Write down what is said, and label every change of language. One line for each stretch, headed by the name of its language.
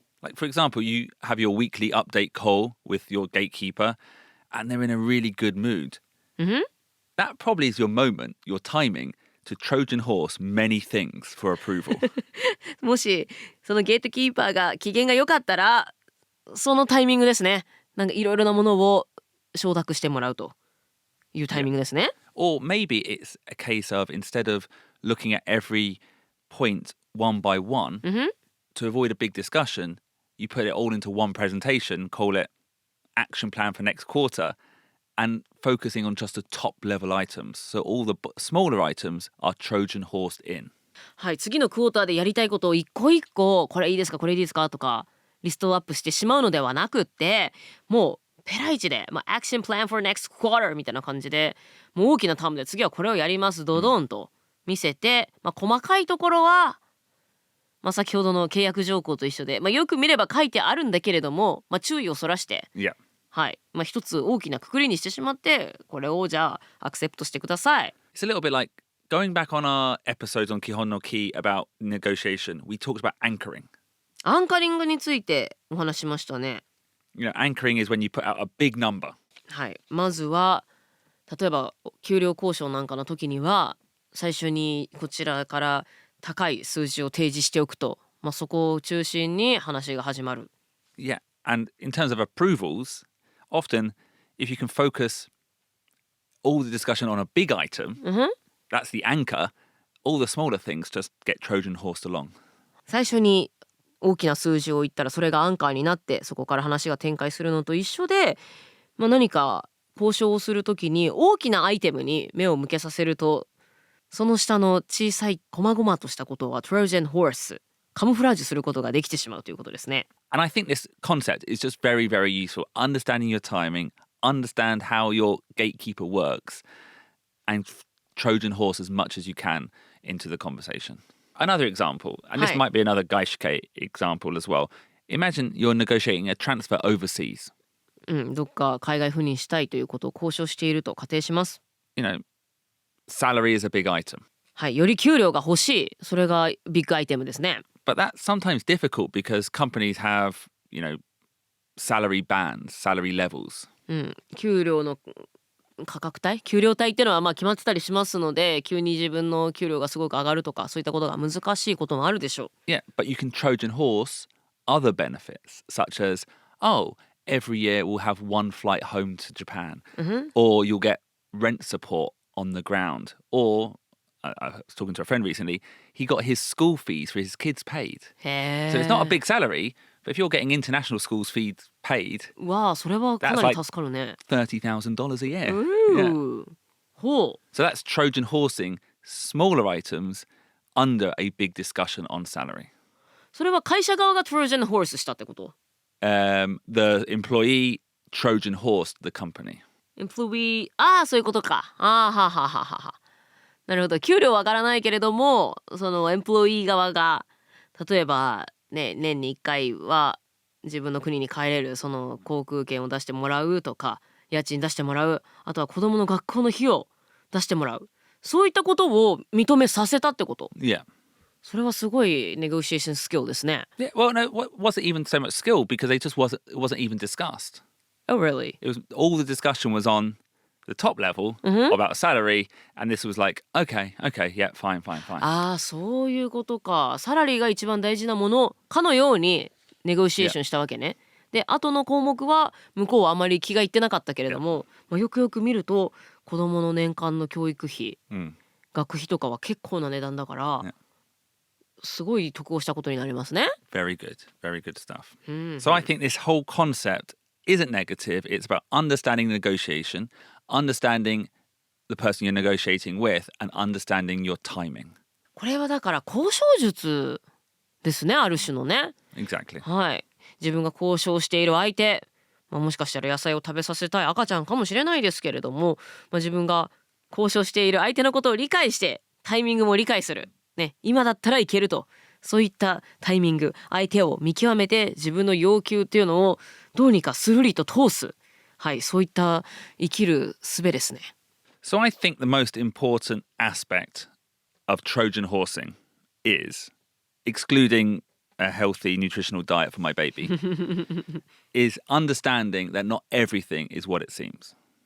English: Like for example, you have your weekly update call with your gatekeeper and they're in a really good mood. That probably is your moment, your timing to Trojan Horse many things for approval.
Japanese: もしそのゲートキーパーが機嫌が良かったらそのタイミングですね。なんかいろいろなものを承諾してもらうというタイミングですね。
English: Or maybe it's a case of instead of looking at every point one by one, to avoid a big discussion, you put it all into one presentation, call it action plan for next quarter, and focusing on just the top level items. So all the smaller items are Trojan horsed in.
Japanese: はい、次のクォーターでやりたいことを一個一個これいいですかこれいいですかとかリストをアップしてしまうのではなくってもうペライチで、
English: action plan for next quarter
Japanese: みたいな感じでもう大きなタームで次はこれをやりますドドンと見せて、細かいところは、先ほどの契約条項と一緒で、よく見れば書いてあるんだけれども、注意をそらして、
English: Yeah.
Japanese: はい、一つ大きな括りにしてしまってこれをじゃあアクセプトしてください。
English: It's a little bit like going back on our episodes on 基本のKEY about negotiation. We talked about anchoring.
Japanese: アンカリングについてお話ししましたね。
English: You know, anchoring is when you put out a big number.
Japanese: はい、まずは例えば給料交渉なんかの時には最初にこちらから高い数字を提示しておくと、そこを中心に話が始まる。
English: Yeah, and in terms of approvals, often if you can focus all the discussion on a big item, that's the anchor, all the smaller things just get Trojan horsed along.
Japanese: 最初に大きな数字を言ったらそれがアンカーになってそこから話が展開するのと一緒で、何か交渉をするときに大きなアイテムに目を向けさせるとその下の小さい細々としたことは Trojan Horse カムフラージュすることができてしまうということですね。
English: And I think this concept is just very, very useful. Understanding your timing, understand how your gatekeeper works, and Trojan horse as much as you can into the conversation. Another example, and this might be another 外資系 example as well. Imagine you're negotiating a transfer overseas.
Japanese: どっか海外赴任したいということを交渉していると仮定します。
English: You know, salary is a big item.
Japanese: はい、より給料が欲しい。それがビッグアイテムですね。
English: But that's sometimes difficult because companies have, salary bands, salary levels.
Japanese: 給料の価格帯給料帯っていうのは決まってたりしますので急に自分の給料がすごく上がるとかそういったことが難しいこともあるでしょう。
English: Yeah, but you can Trojan horse other benefits such as, every year we'll have one flight home to Japan, or you'll get rent support on the ground, or I was talking to a friend recently, he got his school fees for his kids paid. へー So it's not a big salary, but if you're getting international schools fees paid,
Japanese: わあそれはかなり助かるね。
English: $30,000 a year. ほう So that's Trojan horsing smaller items under a big discussion on salary.
Japanese: それは会社側が Trojan Horse したってこと？
English: The employee Trojan horsed the company.
Japanese: employee そういうことか。ははははは。なるほど。給料は上がらないけれどもそのエンプロイー側が例えばね年に1回は自分の国に帰れるその航空券を出してもらうとか家賃出してもらうあとは子供の学校の費用出してもらうそういったことを認めさせたってこと。
English: Yeah.
Japanese: それはすごいネゴシエーションスキルですね。
English: Yeah, well, no, it wasn't even so much skill because it wasn't even discussed. Oh really? It was all the discussion was on the top level about salary, and this was like, okay, yeah, fine.
Japanese: そういうことか。サラリーが一番大事なものかのようにネゴシエーションしたわけね。で後の項目は向こうはあまり気がいってなかったけれども、よくよく見ると子供の年間の教育費、学費とかは結構な値段だから、すごい得をしたことになりますね。
English: Very good stuff. So I think this whole concept isn't negative. It's about understanding negotiation, understanding the person you're negotiating with, and understanding your timing.
Japanese: これはだから交渉術ですね、ある種のね。
English: Exactly.
Japanese: はい。自分が交渉している相手、もしかしたら野菜を食べさせたい赤ちゃんかもしれないですけれども、自分が交渉している相手のことを理解してタイミングも理解する、ね、今だったらいけるとそういったタイミング相手を見極めて自分の要求っていうのをどうにかスルリと通す、はい、そういった生きる術ですね。
English: So I think the most important aspect of Trojan horsing is, excluding a healthy nutritional diet for my baby, is understanding that not everything is what it seems.